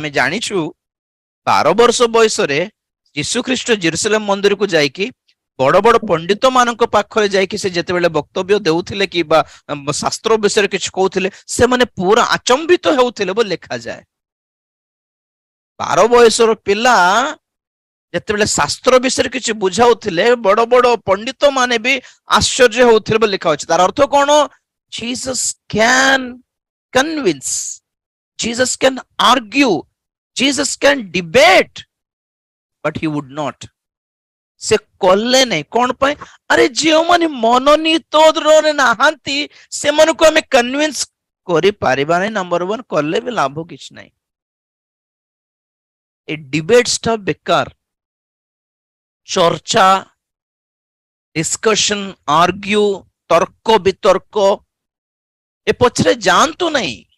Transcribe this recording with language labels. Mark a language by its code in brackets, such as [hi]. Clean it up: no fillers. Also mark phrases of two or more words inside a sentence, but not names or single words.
[or] ଆମେ ଜାଣିଛୁ 12 ବର୍ଷ ବୟସରେ ଯୀଶୁ ଖ୍ରୀଷ୍ଟ ଜେରୁସାଲେମ ମନ୍ଦିରକୁ ଯାଇକି ବଡ ବଡ ପଣ୍ଡିତ ମାନଙ୍କ ପାଖରେ ଯାଇକି ସେ ଯେତେବେଳେ ବକ୍ତବ୍ୟ ଦେଉଥିଲେ କିମ୍ବା ଶାସ୍ତ୍ର ବିଷୟରେ କିଛି କହୁଥିଲେ, ସେମାନେ ପୁରା ଆଚମ୍ବିତ ହେଉଥିଲେ ବୋଲି ଲେଖାଯାଏ। 12 ବୟସର ପିଲା ଯେତେବେଳେ ଶାସ୍ତ୍ର ବିଷୟରେ କିଛି ବୁଝାଉଥିଲେ, ବଡ ବଡ ପଣ୍ଡିତ ମାନେ ବି ଆଶ୍ଚର୍ଯ୍ୟ ହେଉଥିଲେ ବୋଲି ଲେଖା ଅଛି। ତାର ଅର୍ଥ କଣ? [en] Jesus can convince, Jesus can argue, Jesus can debate, but he would not. [or] ସେ କଲେ ନାହିଁ। କଣ ପାଇଁ? ଆରେ ଯେଉଁମାନେ ମନୋନୀତ ନାହାନ୍ତି ସେମାନଙ୍କୁ ଆମେ କନଭିନ୍ସ କରିପାରିବା ନାହିଁ। ନମ୍ବର 1, କଲେ ବି ଲାଭ କିଛି ନାହିଁ। ଏ ଡିବେଟ୍ସଟା ବେକାର। ଚର୍ଚ୍ଚା, ଡିସ୍କସନ, ଆର୍ଗ୍ୟୁ, ତର୍କ ବିତର୍କ ଏ ପଛରେ ଯାଆନ୍ତୁ ନାହିଁ।